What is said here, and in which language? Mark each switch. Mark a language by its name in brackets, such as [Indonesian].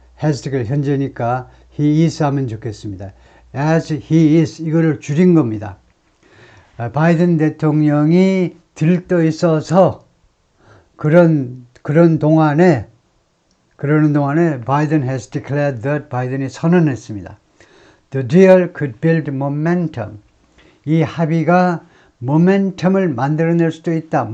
[Korean] has가 현재니까 he is 하면 좋겠습니다. as he is 이거를 줄인 겁니다. 바이든 대통령이 들떠 있어서 그러는 동안에 바이든 [English] has declared that [Korean] 바이든이 선언했습니다. [English] The deal could build momentum. [Korean] 이 합의가 모멘텀을 만들어낼 수도 있다.